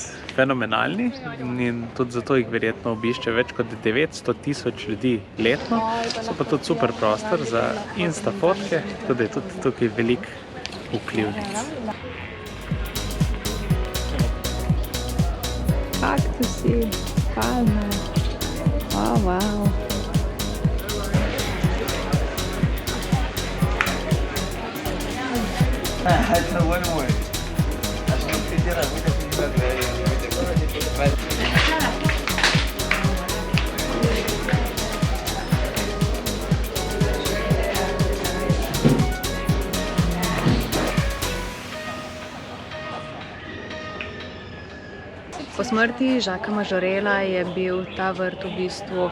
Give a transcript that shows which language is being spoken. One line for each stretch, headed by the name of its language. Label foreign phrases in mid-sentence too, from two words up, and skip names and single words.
Slovenian: fenomenalni in tudi zato jih verjetno obišče več kot 900 000 ljudi letno. So pa tudi super prostor za insta fotke, tako da je tudi tukaj veliko vplivnic. kaktusi, palme. Wow.
Portuguese: Essa boa não é. Acho que não precisa era muita coisa grande.
Slovenian: Po smrti Jacquesa Majorela je bil ta vrt v bistvu